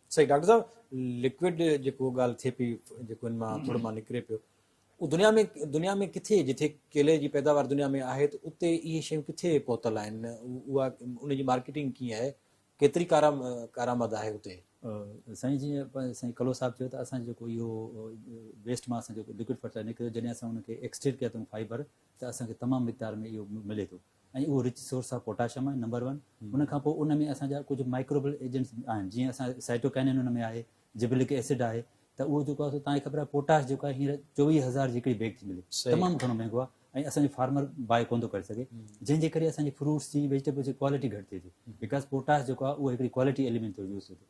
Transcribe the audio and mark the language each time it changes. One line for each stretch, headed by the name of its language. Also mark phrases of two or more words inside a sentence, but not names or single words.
Sindhi: सही डॉक्टर साहब, लिक्विड जेको ॻाल्हि थिए पई, जेको हिन मां थोरो मां निकिरे पियो, उहो दुनिया में किथे, जिथे केले जी पैदावार दुनिया में आहे त उते इहे शयूं किथे पहुतल आहिनि, उहा उनजी मार्केटिंग कीअं आहे, केतिरी कारआमद आहे उते? साईं जीअं साईं कलो साहिबु चयो त असां जेको इहो वेस्ट मां असां जेको
English: liquid fertilizer
Sindhi: निकिरे, जॾहिं असां उनखे एक्सट्रेक्ट कया अथऊं फाइबर, त असांखे तमामु मिक़दार में इहो मिले थो ऐं उहो
English: rich source of potassium
Sindhi: आहे नंबर 1। उन खां पोइ उन में असांजा कुझु
English: microbial agents
Sindhi: आहिनि, जीअं असां साइटोकाइनिन उन में आहे,
English: gibberellic acid
Sindhi: आहे, त उहो जेको आहे तव्हांखे ख़बर आहे पोटाश जेको आहे हींअर 24,000 जी हिकिड़ी बैग थी मिले, तमामु घणो महांगो आहे ऐं असांजो
English: farmer buy
Sindhi: कोन थो करे सघे, जंहिंजे करे असांजी फ्रूट्स जी वेजिटेबल्स जी क्वालिटी घटि थिए थी, बिकॉज पोटाश जेको आहे उहो हिकिड़ी
English: quality element
Sindhi: थो यूज़ थिए थो।